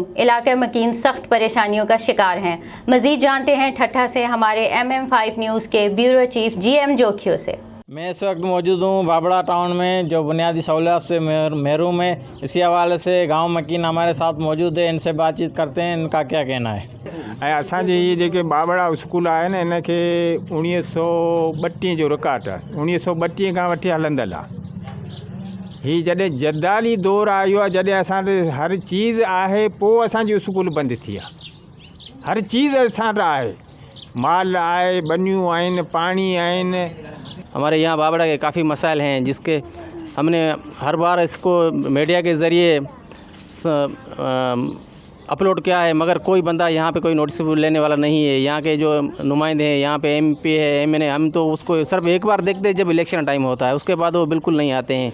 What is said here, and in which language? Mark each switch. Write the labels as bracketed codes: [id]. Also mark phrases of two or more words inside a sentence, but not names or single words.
[ur] علاقے مکین سخت پریشانیوں کا شکار ہیں۔ مزید جانتے ہیں ٹھٹھا سے ہمارے MM5 نیوز کے [en] bureau chief [ur] GM جوکھیو سے۔ میں اس وقت موجود ہوں بابڑا ٹاؤن میں، جو بنیادی سہولیات سے محروم ہے۔ اسی حوالے سے گاؤں مکین ہمارے ساتھ موجود ہے، ان سے بات چیت کرتے ہیں، ان کا کیا کہنا ہے۔ [sd] असांजे ये जेके बाबड़ा स्कूल आहे न इनखे 1932 जो रिकॉर्ड आहे, 1932 खां वठी हलंदड़ आहे। ही जॾहिं जदाली दौर आयो आहे, जॾहिं असां हर चीज़ आहे, पोइ असांजी स्कूल बंदि थी आहे। हर चीज़ असां वटि आहे, माल आहे, बनियूं आहिनि, पाणी आहिनि। [ur] ہمارے یہاں بابڑا کے کافی مسائل ہیں جس کے ہم نے ہر بار اس کو میڈیا کے ذریعے اپلوڈ کیا ہے، مگر کوئی بندہ یہاں پے کوئی نوٹس لینے والا نہیں ہے. یہاں کے جو نمائندے ہیں، یہاں پے MP ہے، MNA، ہم تو اس کو صرف ایک بار دیکھتے ہیں جب [en] election time [ur] ہوتا ہے، اس کے بعد وہ بالکل نہیں آتے ہیں.